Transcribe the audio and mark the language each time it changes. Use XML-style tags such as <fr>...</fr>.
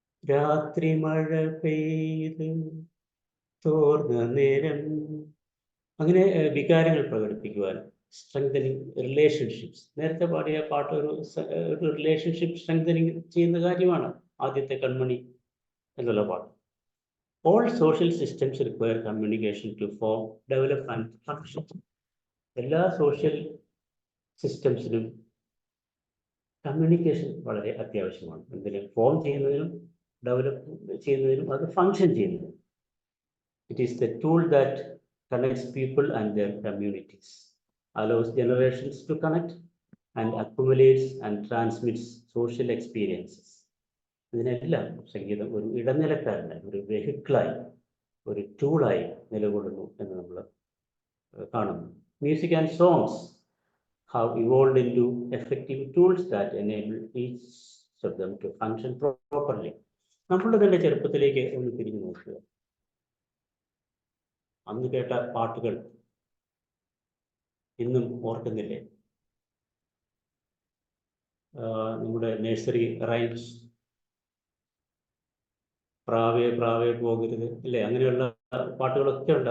<ml>രാത്രി മഴ പെയ്ത് തോർന്ന നേരം, അങ്ങനെ വികാരങ്ങൾ പ്രകടിപ്പിക്കുവാൻ. സ്ട്രെങ്തനിങ് റിലേഷൻഷിപ്സ്, നേരത്തെ പാടിയ പാട്ട് ഒരു റിലേഷൻഷിപ്പ് സ്ട്രെങ്തനിങ് ചെയ്യുന്ന കാര്യമാണ്, ആദ്യത്തെ കൺമണി എന്നുള്ള പാട്ട്.</ml> <en>All social systems require communication to form, develop and function.</en> <ml>എല്ലാ സോഷ്യൽ സിസ്റ്റംസിനും കമ്മ്യൂണിക്കേഷൻ വളരെ അത്യാവശ്യമാണ്. എന്തിന്? ഫോം ചെയ്യുന്നതിനും ഡെവലപ്പ് ചെയ്യുന്നതിനും അത് ഫങ്ഷൻ ചെയ്യുന്നതിനും.</ml> <en>It is the tool that connects people and their communities, allows generations to connect, and accumulates and transmits social experiences.</en> <ml>ഇതിനെല്ലാം സംഗീതം ഒരു ഇടനിലക്കാരനായി, ഒരു വെഹിക്കിളായി, ഒരു ടൂളായി നിലകൊള്ളുന്നു എന്ന് നമ്മൾ കാണുന്നു.</ml> <en>Music and songs have evolved into effective tools that enable each of them to function properly.</en> <ml>നമ്മളുടെ തന്നെ ചെറുപ്പത്തിലേക്ക് ഒന്ന് തിരിഞ്ഞു നോക്കുക. അന്ന് കേട്ട പാട്ടുകൾ ഇന്നും ഓർക്കുന്നില്ലേ? നമ്മുടെ നഴ്സറി റൈംസ്, പ്രാവേ പ്രാവേ പോകരുത് അല്ലേ, അങ്ങനെയുള്ള പാട്ടുകളൊക്കെ ഉണ്ട്.</ml>